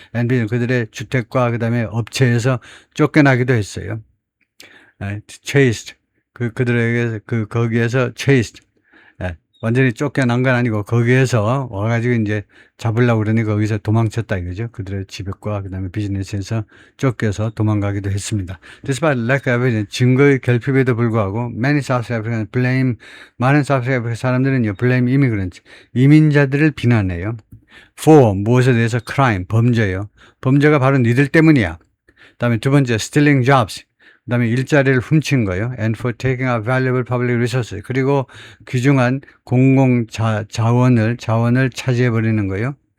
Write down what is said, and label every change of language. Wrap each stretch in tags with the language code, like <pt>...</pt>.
<ko>and 그들의 주택과 그 다음에 업체에서 쫓겨나기도 했어요.</ko> <en>Chased.</en> <ko>그들에게, 거기에서 chased. 완전히 쫓겨난 건 아니고 거기에서 와가지고 이제 잡으려고 그러니 거기서 도망쳤다 이거죠. 그들의 집과 그다음에 비즈니스에서 쫓겨서 도망가기도 했습니다.</ko> <en>Despite lack of evidence,</en> <ko>증거의 결핍에도 불구하고</ko> <en>many South Africans blame,</en> <ko>많은 South Africa 사람들은요</ko> <en>blame immigrants,</en> <ko>이민자들을 비난해요. For 무엇에 대해서 crime, 범죄요. 범죄가 바로 니들 때문이야. 그다음에 두 번째</ko> <en>stealing jobs.</en> <ko>그 다음에 일자리를 훔친 거예요.</ko> <en>And for taking out valuable public resources.</en> <ko>그리고 귀중한 자원을 차지해버리는 거예요.</ko>